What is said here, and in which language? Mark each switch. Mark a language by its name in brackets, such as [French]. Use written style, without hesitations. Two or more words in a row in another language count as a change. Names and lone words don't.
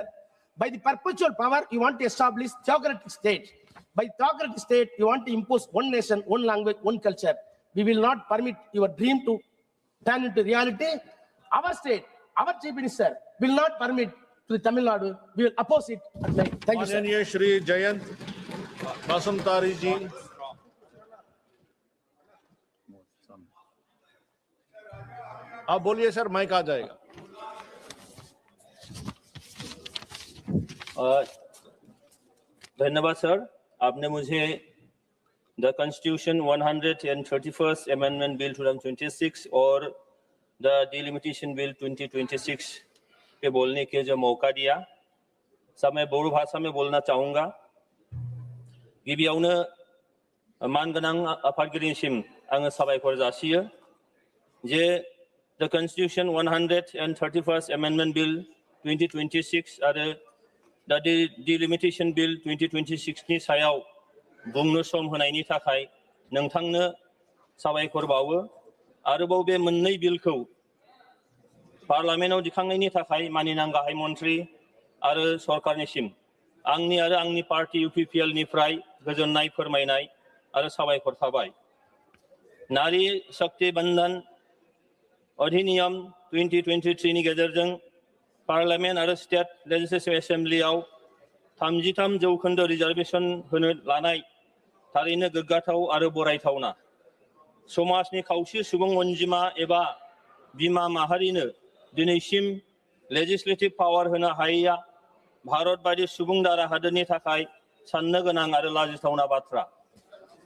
[English] By the perpetual power, you want to establish theocratic state. By theocratic state, you want to impose one nation, one language, one culture. We will not permit your dream to turn into reality. Our state, our Chief Minister will not permit to the Tamil Nadu. We will oppose it at night. Thank you, sir. [Hindi] माननीय श्री जयंत बासुमतारी जी, आप बोलिए सर, माइक आ जाएगा. धन्यवाद सर, आपने मुझे द कॉन्स्टिट्यूशन 131st अमेंडमेंट बिल 2026 और द डिलिमिटेशन बिल 2026 पे बोलने के जो मौका दिया. सब मैं बोडो भाषा में बोलना चाहूँगा. [Bodo] गिबियावनो मानगोनां आफादगिरिनिसिम आङो साबायखर जासियो जे द कॉन्स्टिट्यूशन 131st अमेंडमेंट बिल 2026 आरो दा डिलिमिटेशन बिल 2026 नि सायाव बुंनो सम होनायनि थाखाय नोंथांनो साबायखर बावो. आरोबाव बे मोननै बिलखौ पार्लामेन्टआव दिखांनायनि थाखाय माननीय गाहाय मन्त्रि आरो सरकारनिसिम आंनि आरो आंनि पार्टी UPPL निफ्राय गोजोननाय फोरमायनाय आरो साबायखर थाबाय. नारी शक्ति बंधन अधिनियम 2023 नि गेजेरजों पार्लामेन्ट आरो [English] State Legislative [Bodo] एसेम्बलियाव 33% रिजार्वेशन होनो लानाय थारैनो गोग्गाथाव आरो बरायथावना. समाजनि खावसे सुबुं अनजिमा एबा बिमा माहारिनो दिनैसिम [English] legislative power [Bodo] होनो हायैया भारत बायदि सुबुं दारा हादोरनि थाखाय साननो गोनां आरो लाजिथावना बाथ्रा.